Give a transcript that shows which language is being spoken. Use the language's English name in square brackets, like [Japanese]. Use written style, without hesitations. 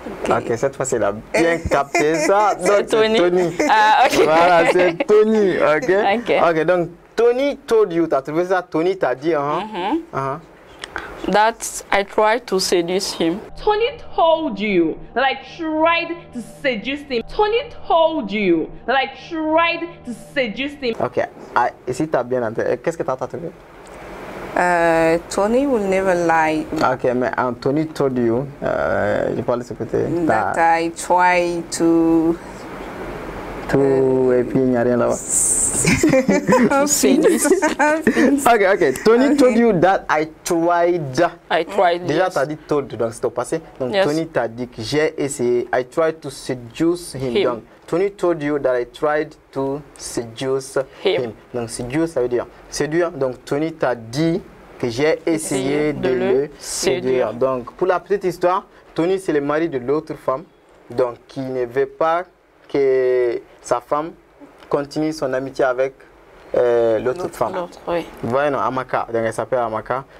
[French] Ok, cette fois, c'est la bien capté ça. Donc, Tony. Tony. Ah, ok. Voilà, c'est Tony. Ok, donc [English] Tony told you. [French] Tu as trouvé ça? Tony t'a dit. [English] That I tried to seduce him. Tony told you that I tried to seduce him. Tony told you that I tried to seduce him. [French] Ok, ici tu as bien entendu. Qu'est-ce que tu as trouvé? [English] Tony will never lie. [French] Ok, mais [English] Tony told you, [French] je parle de ce côté. [English] That I try to... [French] et puis il n'y a rien là-bas. Ok. [English] Tony told you that I tried. [French] Déjà, tu as dit told, donc c'est au passé. Donc Tony t'a dit que j'ai essayé. [English] I tried to seduce him. Donc Tony told you that I tried to seduce him. [French] Donc seduce, ça veut dire séduire. Donc Tony t'a dit que j'ai essayé de le séduire. Donc pour la petite histoire, Tony c'est le mari de l'autre femme. Donc qui ne veut pas que sa femme continue son amitié avec l'autre femme. Voilà, non, Amaka. Donc elle s'appelle Amaka.